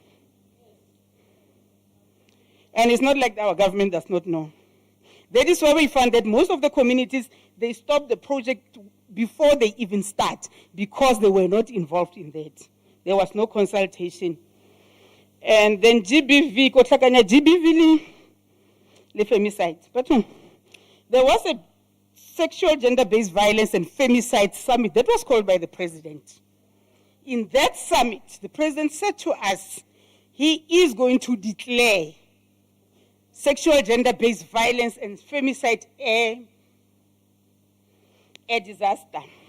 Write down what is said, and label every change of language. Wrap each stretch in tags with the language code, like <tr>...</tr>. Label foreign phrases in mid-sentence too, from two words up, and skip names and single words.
<en>And it's not like our government does not know. That is why we found that most of the communities, they stop the project before they even start because they were not involved in that. There was no consultation. And then GBV,</en> <tn>kotlakanya GBV le</tn> <en>femicide. But there was a sexual gender-based violence and femicide summit that was called by the president. In that summit, the president said to us, he is going to declare sexual gender-based violence and femicide a disaster.</en>